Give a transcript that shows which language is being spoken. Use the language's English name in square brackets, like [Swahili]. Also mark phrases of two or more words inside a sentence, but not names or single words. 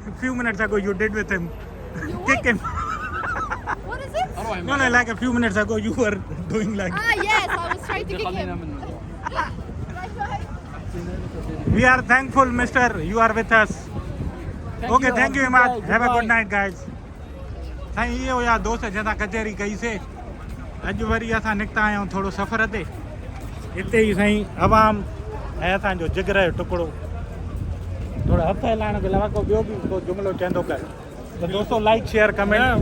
[English] a few minutes ago. You did with him. Kick him. What is it? No, like a few minutes ago you were doing like. Yes, I was trying to kick him. We are thankful, Mister. You are with us. Okay, thank you, Imad. Have a good night, guys. [Sindhi] साईं इहे हुया दोस्त जंहिंसां कचहरी कईसीं अॼु वरी असां निकिता आहियूं थोरो सफ़र ते हिते ई साईं अवाम ऐं असांजो जिगर जो टुकड़ो थोरो हथ हलाइण जे अलावा को ॿियो बि को जुमिलो चवंदो कर त दोस्तों [English] like share comment